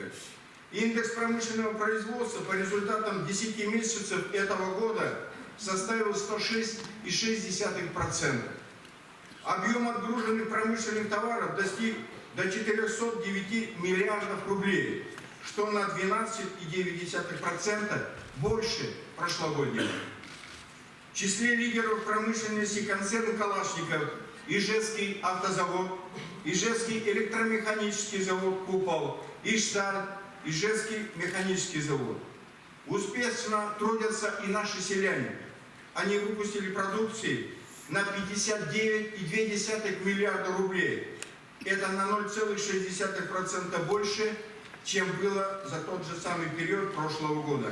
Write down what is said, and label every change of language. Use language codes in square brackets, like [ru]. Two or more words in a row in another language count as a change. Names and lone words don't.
[ru] Индекс промышленного производства по результатам 10 месяцев этого года составил 106,6%. Объем отгруженных промышленных товаров достиг до 409 миллиардов рублей, что на 12,9% больше прошлогоднего. В числе лидеров промышленности концерн Калашников, Ижевский автозавод, Ижевский электромеханический завод «Купол», Ижсталь, Ижевский механический завод. Успешно трудятся и наши селяне. Они выпустили продукции на 59,2 миллиарда рублей. Это на 0,6% больше, чем было за тот же самый период прошлого года.